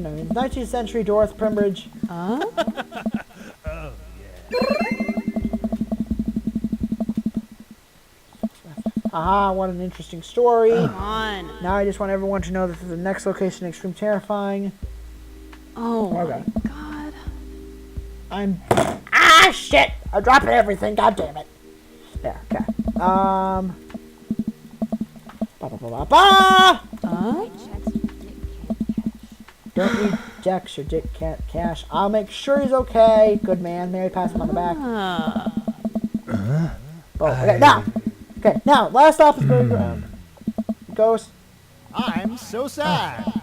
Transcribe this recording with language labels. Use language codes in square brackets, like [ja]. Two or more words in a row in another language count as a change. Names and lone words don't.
[en] 19th century Dorothy Primbridge. Aha, what an interesting story. Come on. Now I just want everyone to know that the next location is extreme terrifying. Oh, Okay. my God. Shit! I'm dropping everything, god damn it. There, okay. Ba ba ba ba ba! Don't need checks or dick cat cash. I'll make sure he's okay. Good man. Mary, pass him on the back. Okay, now, last stop is buried ground. Ghost. I'm so sad.